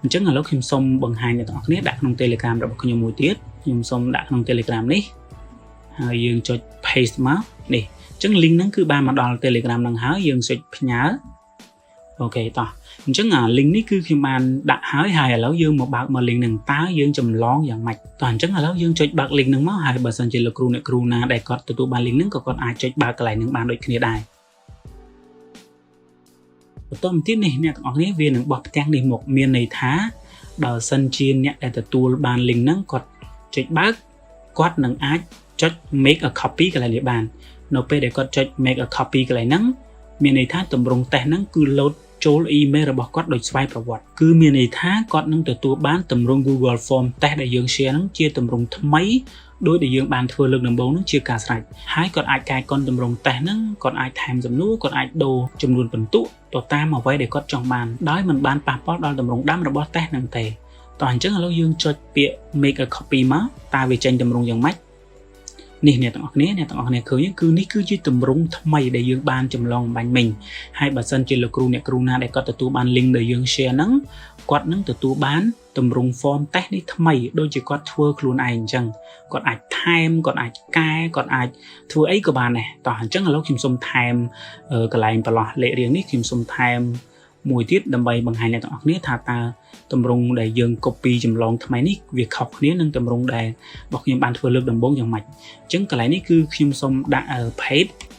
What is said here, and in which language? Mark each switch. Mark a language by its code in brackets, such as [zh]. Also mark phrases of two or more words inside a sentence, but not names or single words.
[km] ញ្ចឹងឥឡូវខ្ញុំសូមបង្ហាញអ្នកទាំងអស់គ្នាដាក់ក្នុង Telegram របស់ខ្ញុំមួយទៀតខ្ញុំសូមដាក់ក្នុង Telegram នេះហើយយើងចុច paste មកនេះអញ្ចឹង link ហ្នឹងគឺបានមកដល់ Telegram ហ្នឹងហើយយើងចុចផ្ញើអូខេតោះអញ្ចឹងlink នេះគឺខ្ញុំបានដាក់ហើយឥឡូវយើងមកបើកមក link ហ្នឹងតើយើងចម្លងយ៉ាងម៉េចតោះអញ្ចឹងឥឡូវយើងចុចបើក link ហ្នឹងមកហើយបើសិនជាលោកគ្រូអ្នកគ្រូណាដែលគាត់ទទួលបាន link ហ្នឹងក៏គាត់អាចចុចបើកកន្លែងហ្នឹងបានដូចគ្នាដែរ បន្តមកទៀតនេះអ្នកទាំងអស់គ្នាវានឹងបោះផ្ទាំងនេះមកមានន័យថាបើសិនជាអ្នកដែលទទួលបាន link ហ្នឹងគាត់ចុចបើកគាត់នឹងអាចចុច [en] make a copy [km] កន្លែងនេះបាននៅពេលដែលគាត់ចុច [en] make a copy [km] កន្លែងហ្នឹងមានន័យថាទម្រង់តេស្តហ្នឹងគឺ load ចូល email របស់គាត់ដោយស្វ័យប្រវត្តិគឺមាន ន័យថាគាត់នឹងទទួលបានទម្រង់ Google Form តេស្តដែលយើង share ហ្នឹងជាទម្រង់ថ្មីដោយដែលយើងបានធ្វើលើកដំបូងហ្នឹងជាការស្រេចហើយគាត់អាចកែកុនទម្រង់តេស្តហ្នឹងគាត់អាចថែមសំណួរគាត់អាចដូរចំ នួនពិន្ទុទៅតាមអ្វីដែលគាត់ចង់បានដោយមិនបានប៉ះពាល់ដល់ទម្រង់ដើមរបស់តេស្តហ្នឹងទេតោះអញ្ចឹងឥឡូវយើងចុចពាក្យ [en] make a copy [km] មកតើវាចេញទម្រង់យ៉ាងម៉េចនេះអ្នក ទាំងអស់គ្នាឃើញគឺនេះគឺជាទម្រង់ថ្មីដែលយើងបានចម្លងបាញ់មិញហើយបើសិនជាលោកគ្រូអ្នកគ្រូណាដែលគាត់ទទួលបាន link ដែលយើង share ហ្នឹងគាត់នឹងទទួលបានតម្រង់ [en] form test [km] នេះ ថ្មីដូចជាគាត់ធ្វើខ្លួនឯងអញ្ចឹងគាត់អាចថែមគាត់អាចកែគាត់អាចធ្វើអីក៏បានដែរតោះអញ្ចឹងឥឡូវខ្ញុំសូមថែមកន្លែងប្រឡោះលេខរៀងនេះខ្ញុំសូមថែមមួយទៀតដើម្បីបង្ហាញអ្នកទាំងអស់គ្នាថាតើតម្រង់ដែលយើង copy ចម្លងថ្មីនេះវាខុសគ្នានឹងតម្រង់ដែលរបស់ខ្ញុំបានធ្វើលើកដំបូងយ៉ាងម៉េចអញ្ចឹងកន្លែងនេះគឺខ្ញុំសូមដាក់ page